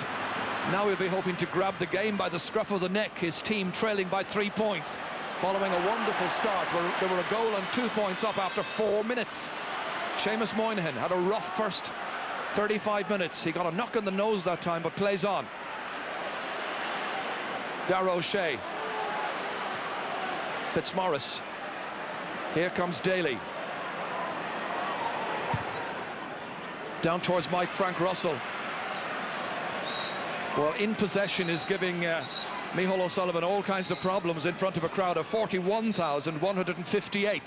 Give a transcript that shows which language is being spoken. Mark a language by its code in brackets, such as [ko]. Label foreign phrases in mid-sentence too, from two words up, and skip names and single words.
[en] Now he'll be hoping to grab the game by the scruff of the neck, his team trailing by 3 points, following a wonderful start where there were a goal and 2 points up after 4 minutes. Seamus Moynihan had a rough first 35 minutes. He got a knock on the nose that time, but plays on. Dara O'Shea. Fitzmaurice. Here comes Daly. Down towards Mike Frank Russell. Well, in possession is giving Micheál O'Sullivan all kinds of problems in front of a crowd of 41,158.